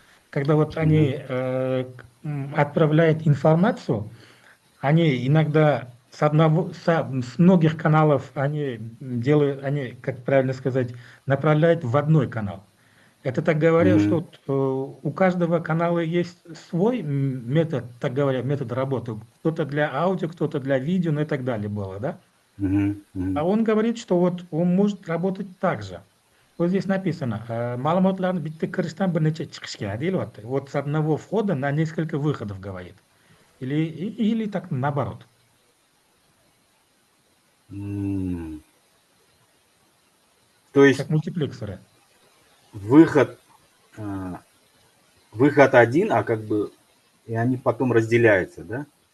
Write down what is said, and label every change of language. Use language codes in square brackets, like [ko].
[ru] Когда вот они отправляют информацию, они иногда с многих каналов они делают, они, как правильно сказать, направляют в одной канал. Это, так говоря, что у каждого канала есть свой метод, так говоря, метод работы. Кто-то для аудио, кто-то для видео, ну и так далее было, да? А он говорит, что вот он может работать так же. Вот здесь написано, [uz] ma'lumotlarni bitta kirishdan bir necha chiqishga deyilyapti. [ru] Вот с одного входа на несколько выходов говорит. Или так наоборот. То есть как мультиплексоры. Выход один, а как бы и они потом разделяются, да?